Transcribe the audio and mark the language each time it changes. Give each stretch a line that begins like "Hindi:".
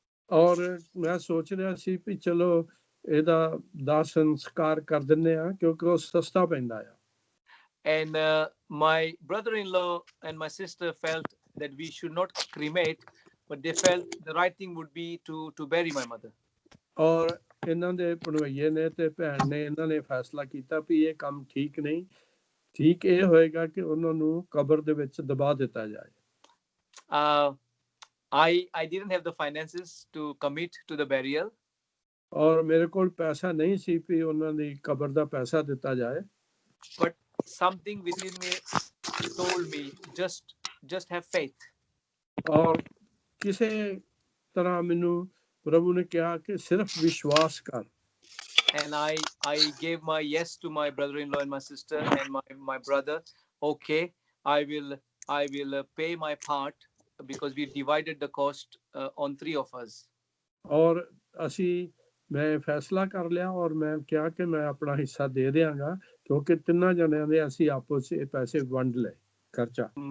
Punjabi: ਔਰ ਮੈਂ ਸੋਚ ਰਿਹਾ ਸੀ ਵੀ ਚਲੋ ਇਹਦਾ ਦਾਹ ਸੰਸਕਾਰ ਕਰ ਦਿੰਦੇ ਆ ਕਿਉਂਕਿ ਉਹ ਸਸਤਾ ਪੈਂਦਾ ਆ।
English: And my brother-in-law and my sister felt that we should not cremate, but they felt the right thing would be to bury my mother.
Punjabi: ਔਰ ਇਹਨਾਂ ਦੇ ਭਣਵਈਏ ਨੇ ਤੇ ਭੈਣ ਨੇ ਇਹਨਾਂ ਨੇ ਫੈਸਲਾ ਕੀਤਾ ਵੀ ਇਹ ਕੰਮ ਠੀਕ ਨਹੀਂ, ਠੀਕ ਇਹ ਹੋਏਗਾ ਕਿ ਉਹਨਾਂ ਨੂੰ ਕਬਰ ਦੇ ਵਿੱਚ ਦਬਾ ਦਿੱਤਾ ਜਾਏ।
English: I didn't have the finances to commit to the burial.
Punjabi: ਔਰ ਮੇਰੇ ਕੋਲ ਪੈਸਾ ਨਹੀਂ ਸੀ ਵੀ ਉਹਨਾਂ ਦੀ ਕਬਰ ਦਾ ਪੈਸਾ ਦਿੱਤਾ ਜਾਏ।
English: But something within me told me just have faith.
Punjabi: ਔਰ ਕਿਸੇ ਤਰ੍ਹਾਂ ਮੈਨੂੰ ਪ੍ਰਭੂ ਨੇ ਕਿਹਾ ਕਿ ਸਿਰਫ ਵਿਸ਼ਵਾਸ ਕਰ।
English: And I gave my yes to my brother-in-law and my sister and my brother. Okay, I will pay my part because we divided the cost on 3 of us.
Punjabi: ਔਰ ਮੈਂ ਫੈਸਲਾ ਕਰ ਲਿਆ ਔਰ ਮੈਂ ਕਿਹਾ ਕਿ ਮੈਂ ਆਪਣਾ ਹਿੱਸਾ ਦੇ ਦਿਆਂਗਾ ਕਿਉਂਕਿ ਤਿੰਨਾਂ ਜਣਿਆਂ ਦੇ ਅਸੀਂ ਆਪਸ ਵਿੱਚ ਪੈਸੇ ਵੰਡ ਲਏ ਖਰਚਾ।